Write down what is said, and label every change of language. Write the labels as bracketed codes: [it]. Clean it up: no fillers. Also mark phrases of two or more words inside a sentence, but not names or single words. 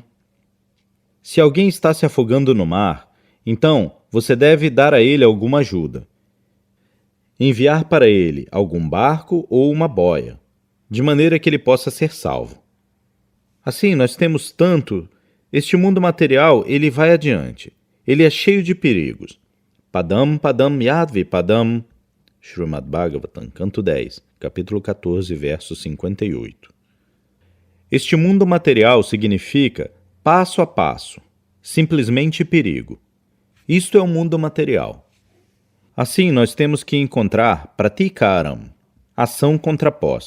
[pt] Se alguém está se afogando no mar, então você deve dar a ele alguma ajuda. Enviar para ele algum barco ou uma boia, de maneira que ele possa ser salvo. Assim, nós temos tanto. Este mundo material, ele vai adiante. Ele é cheio de perigos. [sa] पदम, पदम, यद्वि, पदम. [pt] Srimad Bhagavatam, canto 10, capítulo 14, verso 58. Este mundo material significa passo a passo, simplesmente perigo. Isto é o mundo material. Assim, nós temos que encontrar pratikaram, ação contraposta.